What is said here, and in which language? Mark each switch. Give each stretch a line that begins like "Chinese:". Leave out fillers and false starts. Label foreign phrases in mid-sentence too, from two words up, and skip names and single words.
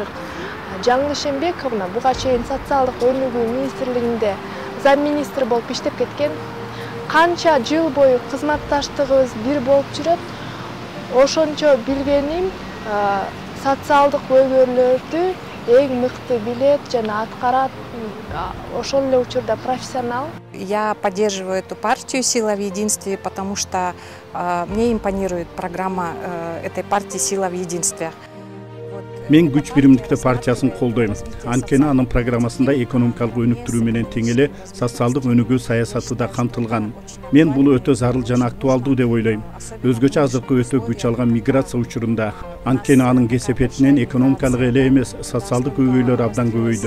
Kyrgyz: Жаңыл Ишенбековна буга чейин социалдык өнүгүү министрлигинде зам министр болуп иштеп кеткен. Канча жыл бою кызматташтыгыбыз бир болуп жүрөт. Ошончо билгеним социалдык көйгөйлөрдү эң мыкты билет жана аткарат. Ошол эле учурда профессионал.
Russian: Я поддерживаю эту партию «Сила в единстве», потому что мне импонирует программа этой партии «Сила в единстве».
Kyrgyz: Мен күч биримдикте партиясын колдойм. Анткени анын программасында экономикалык өнүктүрүү менен тең эле социалдык өнүгүү саясаты да камтылган. Мен бул өтө зарыл жана актуалдуу деп ойлойм. Өзгөчө азыркы өтө күч алган миграция учурунда. Анткени анын кесепетинен экономикалык эле эмес, социалдык көйгөйлөр абдан көбөйдү.